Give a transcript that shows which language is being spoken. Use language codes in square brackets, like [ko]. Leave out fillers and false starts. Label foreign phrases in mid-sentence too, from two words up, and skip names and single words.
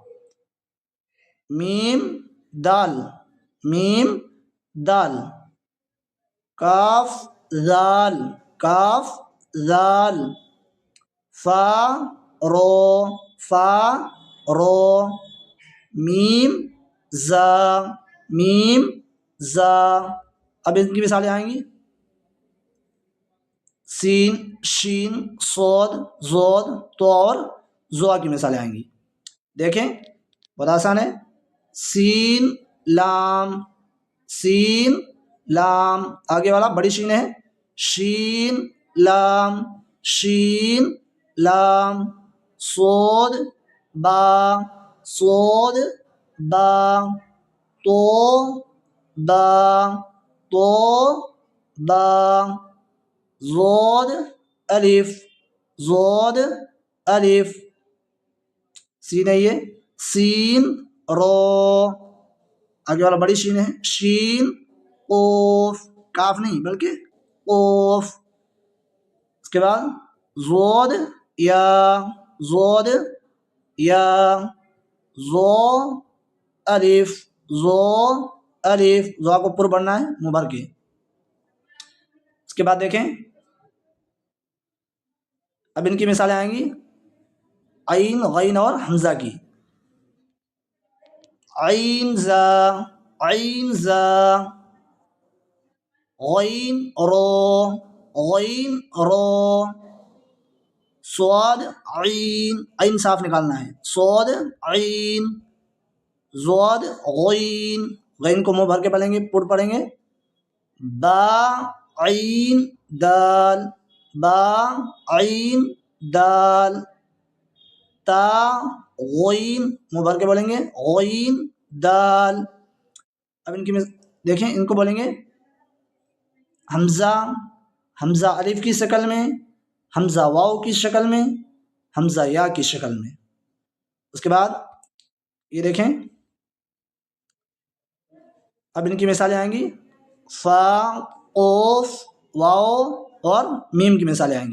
[ur] میم دال، میم دال، کاف زال، کاف زال، فا رو، فا رو، میم زا، میم زا. اب ان کی مثالیں آئیں گی، سین، شین، صاد، زود، تو اور زوا کی مثالیں آئیں گی. دیکھیں بہت آسان ہے. سین لام، سین لام. آگے والا بڑی شین ہے، شین لام، شین لام. صاد با، صاد با. تو با، تو با. زود الف، زود الف. سین ہے یہ، سین رو. آگے والا بڑی شین ہے، شین قوف، کاف نہیں بلکہ قوف. اس کے بعد زود یا، زود یا، زو الف، زو الف. زو کو پر بڑھنا ہے منہ بھر کے. اس کے بعد دیکھیں، اب ان کی مثالیں آئیں گی، عین، غین اور حمزہ کی. عین زا، عین زا، غین رو، غین رو. صاد عین، عین صاف نکالنا ہے، صاد عین. زود غین، غین کو منہ بھر کے پڑھیں گے، پڑ پڑھیں گے. با عین دال، با عین دال. تا غین، منہ بھر کے بولیں گے، غین دال. اب ان کی دیکھیں، ان کو بولیں گے حمزہ، حمزہ الف کی شکل میں، حمزہ واو کی شکل میں، حمزہ یا کی شکل میں. اس کے بعد یہ دیکھیں، اب ان کی مثالیں آئیں گی، فا، قوف، واو اور میم کی مثالیں آئیں گی.